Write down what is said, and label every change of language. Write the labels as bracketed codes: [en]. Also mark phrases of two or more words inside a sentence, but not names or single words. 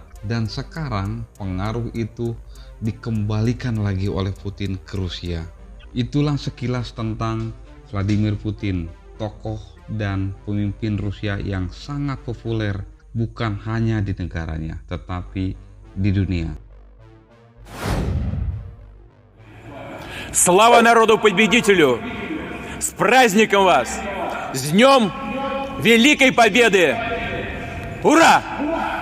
[id] Dan sekarang pengaruh itu dikembalikan lagi oleh Putin ke Rusia. Itulah sekilas tentang Vladimir Putin, tokoh dan pemimpin Rusia yang sangat populer bukan hanya di negaranya, tetapi di dunia. [ru] Слава народу-победителю! С праздником вас! С Днем Великой Победы! Ура!